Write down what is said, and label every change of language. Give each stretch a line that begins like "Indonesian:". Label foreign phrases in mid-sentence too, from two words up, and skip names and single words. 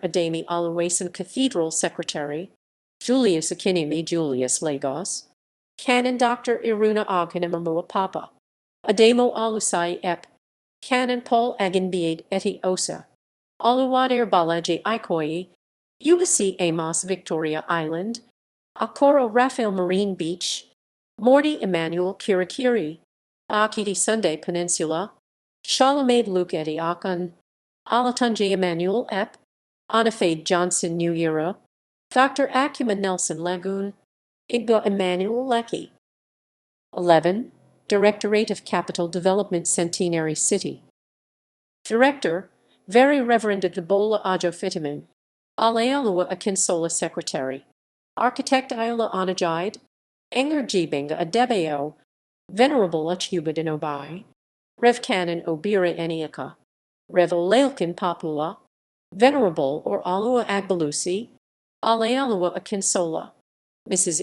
English: Ademi Oluwason Cathedral Secretary, Julius Akinimi Julius Lagos, Canon Dr. Iruna Oghinamamua Papa, Ademo Alusai Ep, Canon Paul Aginbiade eti Osa, Oluwader Balaji Ikoyi, Ulysses Amos Victoria Island, Akoro Raphael Marine Beach, Morty Emmanuel Kirikiri, Akiti Sunday Peninsula, Shalomade Luke eti Akan, Alatunji Emmanuel Ep, Anafade Johnson New Era, Dr. Akuma Nelson Lagoon, Igbo Emmanuel Leki. 11. Directorate of Capital Development Centenary City. Director: Very Reverend Debola Ajo Fitimin, Alealua Akinsola Secretary, Architect Iola Onajide, Enger Jibinga Adebeo, Venerable Achubadin Obai, Rev Canon Obira Eniaka, Rev Olailkin Papula, Venerable or Alua Agbalusi, Alealua Akinsola, Mrs.